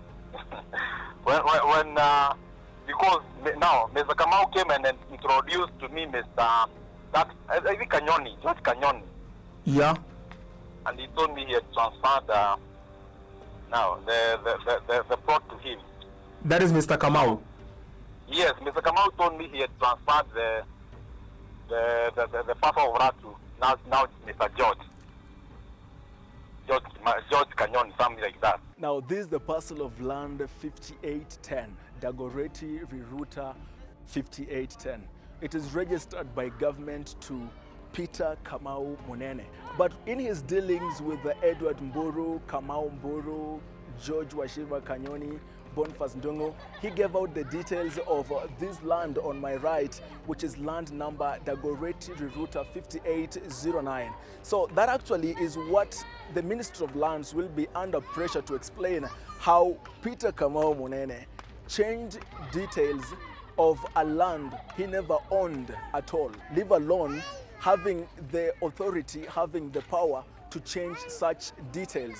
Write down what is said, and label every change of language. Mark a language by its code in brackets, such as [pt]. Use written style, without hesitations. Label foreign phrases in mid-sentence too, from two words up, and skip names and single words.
[en] Because now Mr. Kamau came and then introduced to me Mr. George Kanyoni. Yeah. And he told me he had transferred the plot to him. That is Mr. Kamau. Yes, Mr. Kamau told me he had transferred the parcel of that to now it's Mr. George Canyon, something like that. Now, this is the parcel of land 5810, Dagoretti Riruta 5810. It is registered by government to Peter Kamau Munene. But in his dealings with Edward Mburu, Kamau Mburu, George Wachira Kanyoni, Boniface Ndongo, he gave out the details of this land on my right, which is land number Dagoretti Riruta 5809. So that actually is what the Ministry of Lands will be under pressure to explain, how Peter Kamau Munene changed details of a land he never owned at all, leave alone having the authority, having the power to change such details.